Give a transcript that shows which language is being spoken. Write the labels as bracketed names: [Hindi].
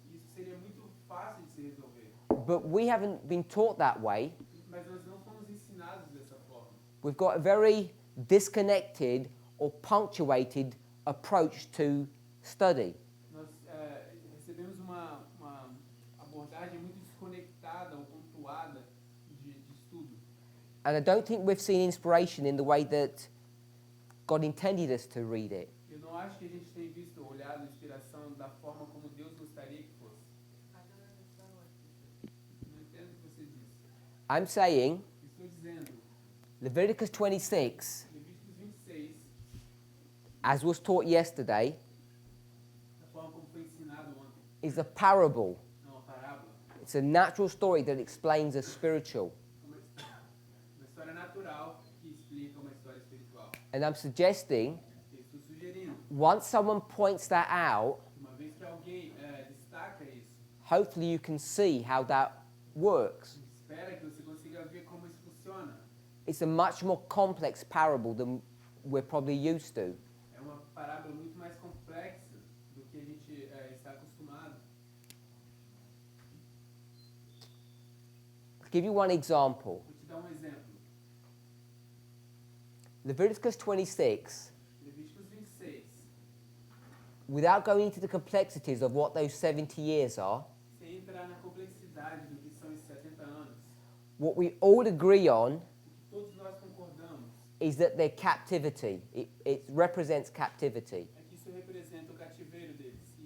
[Portuguese] Isso seria muito fácil de se resolver. [English] But we haven't been taught that way. [Portuguese] Mas nós não fomos ensinados dessa forma. [English] We've got a very disconnected or punctuated approach to study. [Portuguese] Nós recebemos uma abordagem muito desconectada ou pontuada de estudo. [English] And I don't think we've seen inspiration in the way that God intended us to read it. [Portuguese] Eu não acho que a gente tem visto ou olhado a inspiração da forma como Deus gostaria que fosse. Não entendo o que você disse. [English] I'm saying [Portuguese] Estou dizendo, [English] Leviticus 26, [Portuguese] Levíticos 26, [English] as was taught yesterday, [Portuguese] da forma como foi ensinado ontem, [English] is a parable. [Portuguese] não uma parábola, [English] It's a natural story that explains a spiritual. [Portuguese] uma história natural que explica uma história espiritual. [English] And I'm suggesting, [Portuguese] Eu estou sugerindo, [English] once someone points that out, [Portuguese] uma vez que alguém destaca isso, [English] hopefully you can see how that works. [Portuguese] espera que você consiga ver como isso funciona. [English] It's a much more complex parable than we're probably used to. [Portuguese] É uma parábola muito mais complexa do que a gente está acostumado. [English] I'll give you one example. [Portuguese] Vou te dar um exemplo. [English] Leviticus 26, [Portuguese] Levíticos 26. [English] without going into the complexities of what those 70 years are, [Portuguese] Sem entrar na complexidade do que são esses 70 anos, [English] what we all agree on [Portuguese] o que todos nós concordamos [English] is that they're captivity. It represents captivity. [Portuguese] é que isso representa o cativeiro deles.